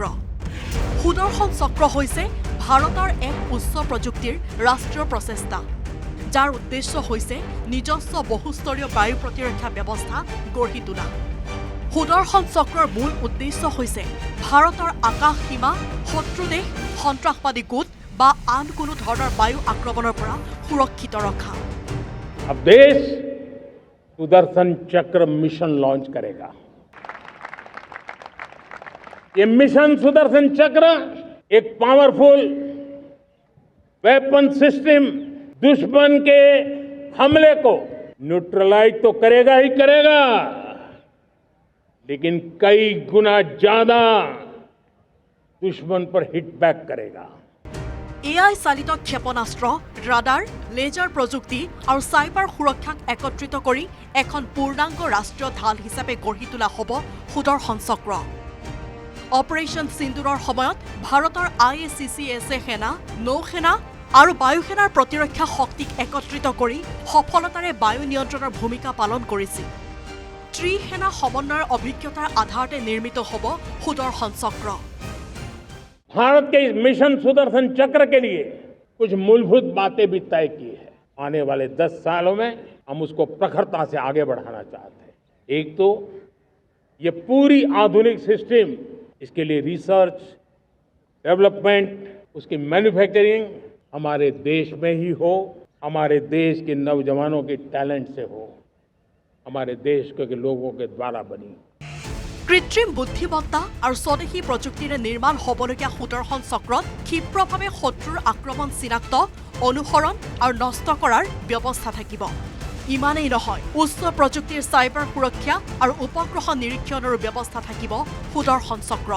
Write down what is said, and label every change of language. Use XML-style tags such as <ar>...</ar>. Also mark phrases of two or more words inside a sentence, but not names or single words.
<as>সুদৰ্শন চক্ৰ হৈছে ভাৰতৰ এক উচ্চ প্ৰযুক্তিৰ ৰাষ্ট্ৰীয় প্ৰচেষ্টা, যাৰ উদ্দেশ্য হৈছে নিজস্ব বহুস্তৰীয় বায়ু প্ৰতিৰক্ষা ব্যৱস্থা গঢ়ি তোলা। সুদৰ্শন চক্ৰৰ মূল উদ্দেশ্য হৈছে ভাৰতৰ আকাশ সীমা শত্ৰু দেশ, সন্ত্ৰাসবাদী গোট বা আন কোনো ধৰণৰ বায়ু আক্ৰমণৰ পৰা সুৰক্ষিত ৰখা।</as> <hi>अब देश सुदर्शन चक्र</hi> <en>mission launch</en> <hi>करेगा। ये मिशन सुदर्शन चक्र एक</hi> <en>powerful weapon system</en> <hi>दुश्मन के हमले को न्यूट्रलाइज तो करेगा ही करेगा, लेकिन कई गुना ज्यादा दुश्मन पर हिट बैक करेगा।</hi> <as>AI চালিত ক্ষেপণাস্ত্ৰ, ৰাডাৰ, লেজাৰ প্ৰযুক্তি আৰু চাইবাৰ সুৰক্ষাক একত্ৰিত কৰি এখন পূৰ্ণাংগ ৰাষ্ট্ৰীয় ঢাল হিচাপে গঢ়ি তোলা হ'ব সুদৰ্শন চক্ৰ। অপাৰেশ্যন সিন্দুৰৰ সময়ত ভাৰতৰ IACCS সেনা, নৌসেনা আৰু বায়ুসেনাৰ প্ৰতিৰক্ষা শক্তিক একত্ৰিত কৰি সফলতাৰে বায়ু নিয়ন্ত্ৰণৰ ভূমিকা পালন কৰিছিল। ত্ৰিসেনা সমন্বয়ৰ অভিজ্ঞতাৰ আধাৰতে নিৰ্মিত হ'ব সুদৰ্শন চক্ৰ।</as> <hi>भारत के इस मिशन सुदर्शन चक्र के लिए कुछ मूलभूत बातें भी तय की है। आने वाले 10 सालों में हम उसको प्रखरता से आगे बढ़ाना चाहते हैं। एक तो ये पूरी आधुनिक सिस्टम, इसके लिए</hi> <en>research, development,</en> <hi>उसकी मैन्युफैक्चरिंग हमारे देश में ही हो, हमारे देश के नौजवानों के टैलेंट से हो, हमारे देश के लोगों के द्वारा बनी।</hi> <as>কৃত্ৰিম বুদ্ধিমত্তা আৰু স্বদেশী প্ৰযুক্তিৰে নিৰ্মাণ হ'বলগীয়া সুদৰ্শন চক্ৰত ক্ষিপ্ৰভাৱে শত্ৰুৰ আক্ৰমণ চিনাক্ত, অনুসৰণ আৰু নষ্ট কৰাৰ ব্যৱস্থা থাকিব। ইমানেই নহয়, উচ্চ প্ৰযুক্তিৰ চাইবাৰ সুৰক্ষা আৰু উপগ্ৰহ নিৰীক্ষণৰো ব্যৱস্থা থাকিব সুদৰ্শন চক্ৰত।</as>